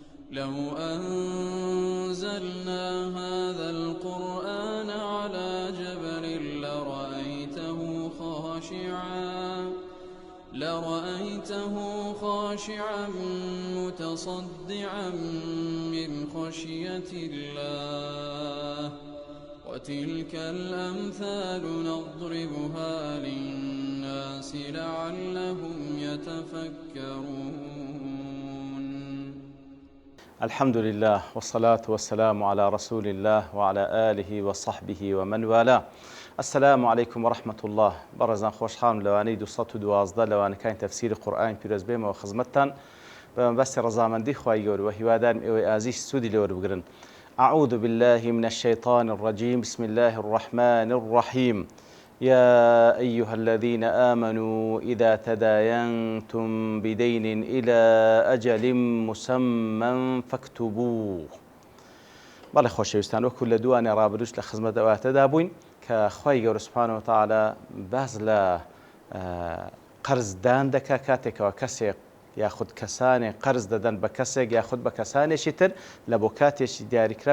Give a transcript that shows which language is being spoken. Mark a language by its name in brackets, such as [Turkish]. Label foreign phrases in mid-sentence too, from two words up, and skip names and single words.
[Arabic] لو أنزلنا هذا القرآن على جبل لرأيته خاشعا متصدعا من خشية الله وتلك الأمثال نضربها للناس لعلهم يتفكرون. الحمد لله والصلاة والسلام على رسول الله وعلى آله وصحبه ومن والاه. السلام عليكم ورحمة الله. [Central Kurdish] برزان خوشحال لوانەی 212 لەوانەکانی تەفسیری قورئانی پیرۆز بێمەوە خزمەتتان بە مەبەستی ڕەزامەندی خوای گەورە و هیوادارم ئێوەی ئازیز سوودی لێوە بگرن. [Arabic] أعوذ بالله من الشيطان الرجيم. بسم الله الرحمن الرحيم. يا أيها الذين آمنوا إذا تداينتم بدين إلى أجل مسمى فاكتبوه. [Central Kurdish] بەڵێ خۆشەویستان، وەکو لە دووانێ ڕابردووش لە خزمەت ئەواتەدا بووین کە خوای گەورە [Arabic] سوبحانەهو وتەعالا [Central Kurdish] باز لە قەرزدان دەکا کاتێکەوە کەسێک یاخود کەسانێک قەرز دەدەن بە کەسێک یاخود بە کەسانێکی تر لە بۆ کاتێکی دیاریکراو